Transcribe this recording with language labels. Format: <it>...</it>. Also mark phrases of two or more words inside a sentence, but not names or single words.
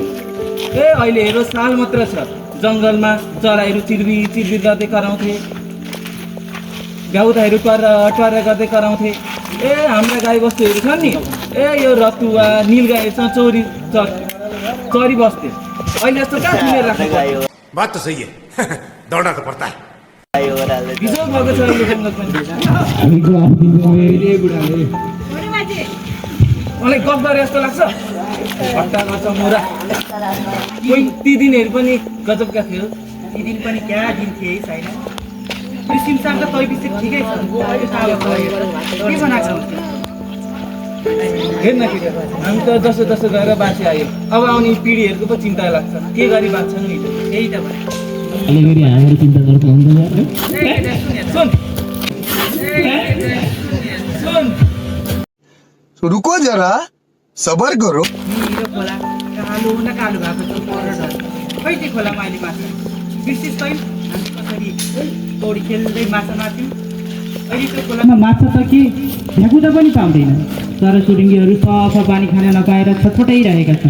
<ne>ए अहिले हेरो साल मात्र छ, जङ्गलमा चराहरू चिरबिर गर्दै कराउँथे, गाउँदाहरू टर्र गर्दै कराउँथे। ए हाम्रा गाई बस्तुहरू छन् नि, ए यो रतुवा नीलगाईहरूसँग चरी बस्थे। अहिले जस्तो कहाँ सुनेर राख्नु।</ne> <hi>बात तो सही है दौड़ना तो पड़ता है।</hi> <ne>बिजो भएको छ अहिले जङ्गल पनि। मलाई गफ गरे जस्तो लाग्छ। हट्टा गर्छ मोरा। कोही ती दिनहरू पनि गजबका थियो। ती दिन पनि क्या दिन थिए है छैन। सिमसार त तै विषय ठिकै छ। के बनाएको छ हेर्न कि हामी त जसो जसो गएर बाँची आयो। अब आउने पिँढीहरूको पो चिन्ता लाग्छ, के गरी बाँच्छन् नि। त्यही त अलिकति हामीहरू चिन्ता गर्छ सुन</ne> <hi>रुको जरा सबर करो।</hi> <ne>खोला कालो न कालो भएको छ खै त्यो खोलामा अहिले माछा बिर्सिस तै हामी कसरी पौडी खेल्दै माछा मार्थ्यौँ। अहिले त्यो खोलामा माछा त के भ्याकुदा पनि पाउँदैन। चराचुरुङ्गीहरू सफा पानी खान नपाएर छटपटाइरहेका छन्।</ne>